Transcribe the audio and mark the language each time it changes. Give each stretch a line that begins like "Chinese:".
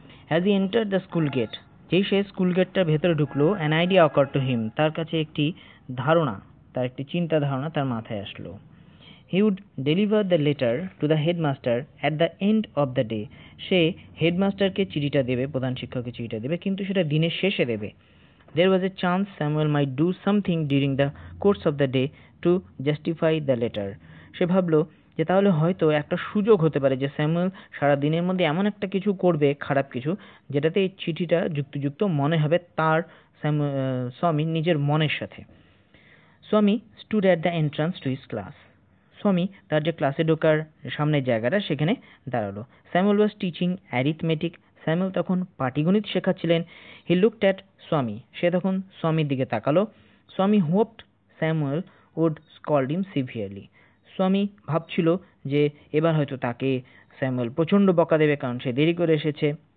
English: has he enter the school gate,
Bangla: যেই সে school গেটটার ভেতরে ঢুকলো,
English: an idea occur to him,
Bangla: তার কাছে একটি ধারণা, তার একটি চিন্তা ধারণা তার মাথায় আসলো।
English: he would deliver the letter to the headmaster at the end of the day,
Bangla: সে হেডমাস্টারকে চিঠিটা দেবে, প্রধান শিক্ষককে চিঠিটা দেবে, কিন্তু সেটা দিনের শেষে দেবে।
English: There was a chance Samuel might do something during the course of the day to justify the letter.
Bangla: সে ভাবলো যে তাহলে হয়তো একটা সুযোগ হতে পারে যে স্যামুয়েল সারা দিনের মধ্যে এমন একটা কিছু করবে, খারাপ কিছু, যেটাতে এই চিঠিটা যুক্তিযুক্ত মনে হবে তার স্বামী নিজের মনের সাথে।
English: Swami stood at the entrance to his class.
Bangla: স্বামী তার যে ক্লাসে ঢোকার সামনের জায়গাটা সেখানে দাঁড়ালো। Samuel
English: was teaching arithmetic,
Bangla: Samuel তখন পাটিগণিত শেখাচ্ছিলেন।
English: he looked at Swami,
Bangla: সে তখন স্বামীর দিকে তাকালো। স্বামী
English: hoped Samuel would scold him severely,
Bangla: স্বামী ভাবছিল যে এবার হয়তো তাকে স্যামুয়েল প্রচণ্ড বকা দেবে কারণ সে দেরি করে এসেছে।